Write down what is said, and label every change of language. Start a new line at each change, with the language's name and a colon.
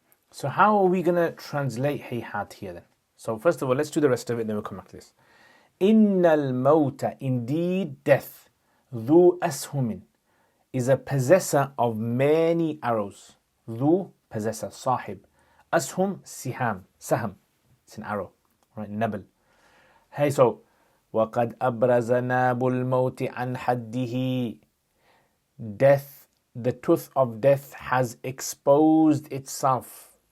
English: So how are we going to translate hayhat here then? So first of all, let's do the rest of it, then we'll come back to this. Innal mawta, indeed death, dhu ashumin, is a possessor of many arrows. Dhu, possessor, sahib. Ashum, siham, saham, it's an arrow, right? Nabal.
Arabic: Hey, so, وَقَدْ أَبْرَزَ نَابُ الْمَوْتِ عَنْ حَدِّهِ.
English: Death, the tooth of death has exposed itself.